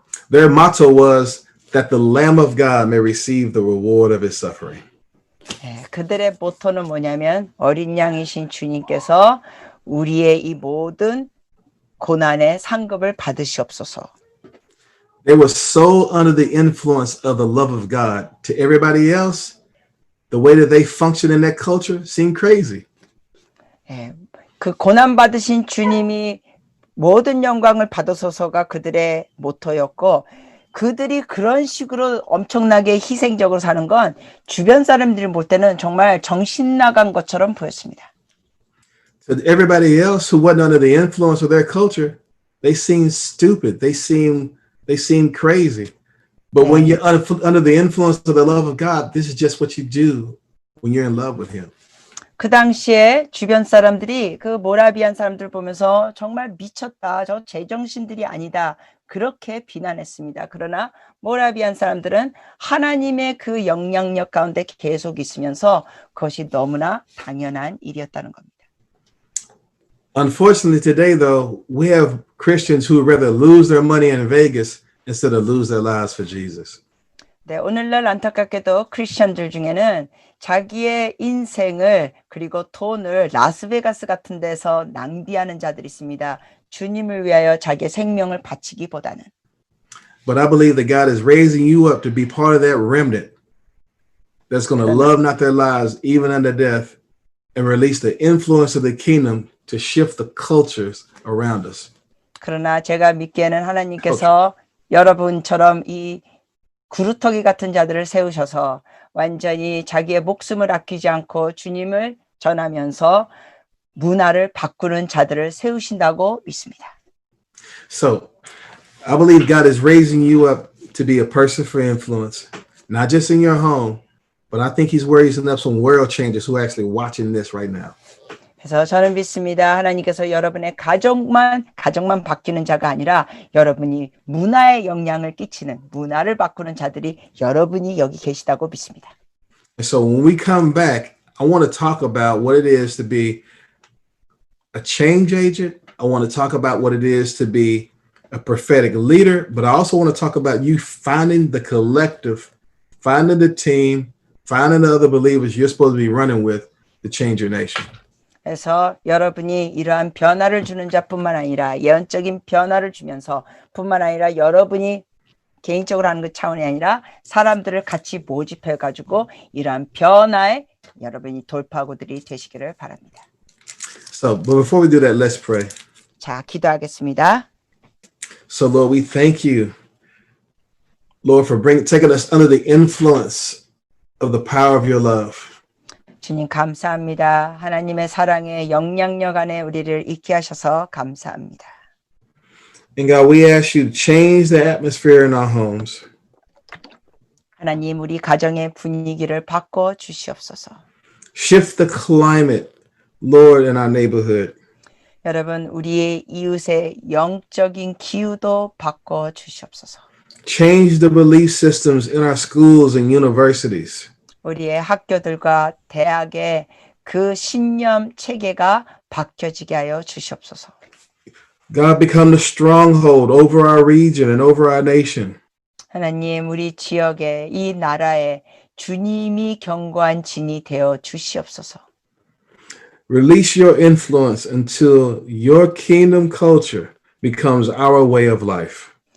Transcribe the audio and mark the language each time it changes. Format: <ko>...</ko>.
<en>Their motto was that the Lamb of God may receive the reward of his suffering.</en> <ko>그들의 모토는 뭐냐면 어린 양이신 주님께서 우리의 이 모든 고난의 상급을 받으시옵소서.</ko> <en>They were so under the influence of the love of God. To everybody else, the way that they function in that culture seemed crazy.</en> <ko>그 고난 받으신 주님이 모든 영광을 받으소서가 그들의 모토였고 그들이 그런 식으로 엄청나게 희생적으로 사는 건 주변 사람들이 볼 때는 정말 정신 나간 것처럼 보였습니다.</ko> <en>So everybody else who wasn't under the influence of their culture, they seemed stupid. They seemed crazy. But when you're under the influence of the love of God, this is just what you do when you're in love with him.</en> <ko>그 당시에 주변 사람들이 그 모라비안 사람들 보면서 정말 미쳤다. 저 제정신들이 아니다. 그렇게 비난했습니다. 그러나 모라비안 사람들은 하나님의 그 영향력 가운데 계속 있으면서 그것이 너무나 당연한 일이었다는 겁니다.</ko> <en>Unfortunately, today, though, we have Christians who would rather lose their money in Vegas instead of lose their lives for Jesus.</en> <ko>네, 오늘날 안타깝게도 크리스천들 중에는 자기의 인생을 그리고 돈을 라스베가스 같은 데서 낭비하는 자들이 있습니다. 주님을 위하여 자기의 생명을 바치기보다는.</ko> <en>But I believe that God is raising you up to be part of that remnant that's going to love not their lives even unto death and release the influence of the kingdom to shift the cultures around us.</en> <ko>그러나 제가 믿기에는 하나님께서 여러분처럼 이 구루터기 같은 자들을 세우셔서 완전히 자기의 목숨을 아끼지 않고 주님을 전하면서 문화를 바꾸는 자들을 세우신다고 믿습니다.</ko> <en>So I believe God is raising you up to be a person for influence, not just in your home, but I think he's raising up some world changers who are actually watching this right now.</en> <ko>그래서 저는 믿습니다. 하나님께서 여러분의 가정만 바뀌는 자가 아니라 여러분이 문화에 영향을 끼치는, 문화를 바꾸는 자들이 여러분이 여기 계시다고 믿습니다.</ko> <en>And so when we come back, I want to talk about what it is to be a change agent. I want to talk about what it is to be a prophetic leader, but I also want to talk about you finding the collective, finding the team, finding the other believers you're supposed to be running with to change your nation.</en> <ko>그래서 여러분이 이러한 변화를 주는 자뿐만 아니라 예언적인 변화를 주면서 뿐만 아니라 여러분이 개인적으로 하는 그 차원이 아니라 사람들을 같이 모집해 가지고 이러한 변화에 여러분이 돌파구들이 되시기를 바랍니다.</ko> <en>So, but before we do that, let's pray.</en> <ko>자, 기도하겠습니다.</ko> <en>So, Lord, we thank you, Lord, for taking us under the influence of the power of your love.</en> <ko>주님 감사합니다. 하나님의 사랑의 영향력 안에 우리를 있게 하셔서 감사합니다.</ko> <en>And God, we ask you to change the atmosphere in our homes.</en> <ko>하나님, 우리 가정의 분위기를 바꿔 주시옵소서.</ko> <en>Shift the climate, Lord, in our neighborhood.</en> <ko>여러분, 우리의 이웃의 영적인 기후도 바꿔 주시옵소서.</ko> <en>Change the belief systems in our schools and universities.</en> <ko>우리의 학교들과 대학의 그 신념 체계가 바뀌어지게 하여 주시옵소서.</ko> <en>God, become the stronghold over our region and over our nation.</en> <ko>하나님, 우리 지역에 이 나라에 주님이 견고한 진이 되어 주시옵소서.</ko> <en>Release your influence until your kingdom culture becomes our way of life.</en>